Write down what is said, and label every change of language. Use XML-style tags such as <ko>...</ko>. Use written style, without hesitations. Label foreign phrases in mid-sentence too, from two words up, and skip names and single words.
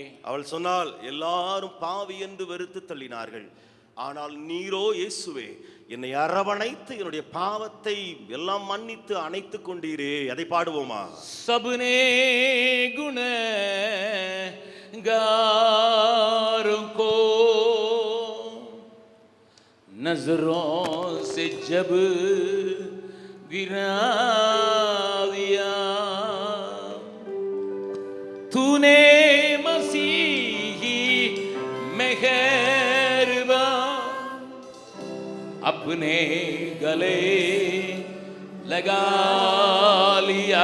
<ta>அவள் சொன்னால் எல்லாரும் பாவி என்று வெறுத்து தள்ளினார்கள், ஆனால் நீரோ இயேசுவே என்னை அரவணைத்து என்னுடைய பாவத்தை எல்லாம் மன்னித்து அணைத்துக் கொண்டீரே. அதை பாடுவோமா?</ta> <hi>सबने गुनहगारों को नजरों से जब गिरा दिया, तूने मसीही मेहरबान अपने गले लगा लिया।</hi>